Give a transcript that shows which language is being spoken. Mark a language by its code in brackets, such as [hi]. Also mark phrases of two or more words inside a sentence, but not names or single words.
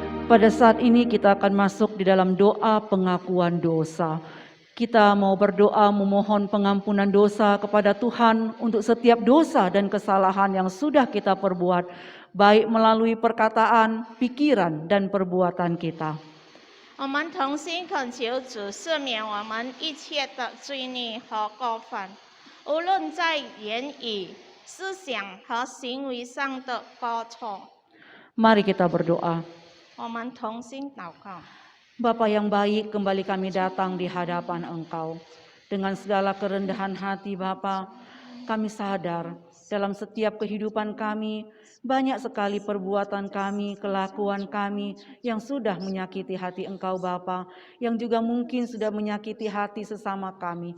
[id] Pada saat ini kita akan masuk di dalam doa pengakuan dosa. Kita mau berdoa memohon pengampunan dosa kepada Tuhan untuk setiap dosa dan kesalahan yang sudah kita perbuat, baik melalui perkataan, pikiran, dan perbuatan kita. [zh] 我们同心恳求主赦免我们一切的罪孽和过犯，无论在言语、思想和行为上的过错。 [id] Mari kita berdoa. [zh] 我们同心祷告。 [id] Bapa yang baik, kembali kami datang di hadapan Engkau. Dengan segala kerendahan hati Bapa, kami sadar dalam setiap kehidupan kami, banyak sekali perbuatan kami, kelakuan kami yang sudah menyakiti hati Engkau Bapa, yang juga mungkin sudah menyakiti hati sesama kami.